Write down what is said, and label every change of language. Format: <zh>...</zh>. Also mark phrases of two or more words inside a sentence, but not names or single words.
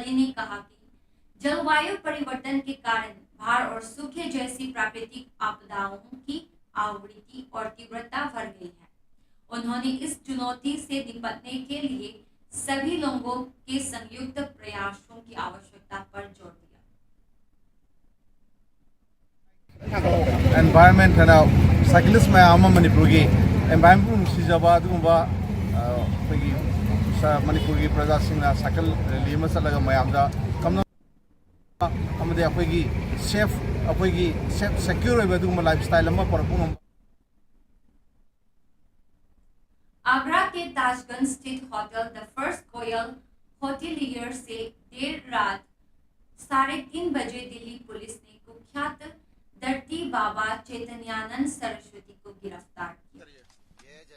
<hi>पली ने कहा कि जलवायु परिवर्तन के कारण बाढ़ और सूखे जैसी प्राकृतिक आपदाओं की आवृत्ति और तीव्रता बढ़ गई है। उन्होंने इस चुनौती से निपटने के लिए सभी लोगों के संयुक्त प्रयासों की आवश्यकता पर जोर दिया।</hi> <en>Environment and cyclist</en> <mni>mayam Manipuri environment sijaba adugumba pagi Manipuri praja singna</mni> <en>cycle rally</en> <mni>masalaga mayamda kamna amade apagi</mni> <en>safe secure</en> <mni>adugumba lifestyle amma parapung</mni> <hi>आगरा के ताजगंज स्थित होटल द फर्स्ट कोयल होटलियर से देर रात 3:30 बजे दिल्ली पुलिस ने कुख्यात धरती बाबा चैतन्यानंद सरस्वती को गिरफ्तार किया।</hi>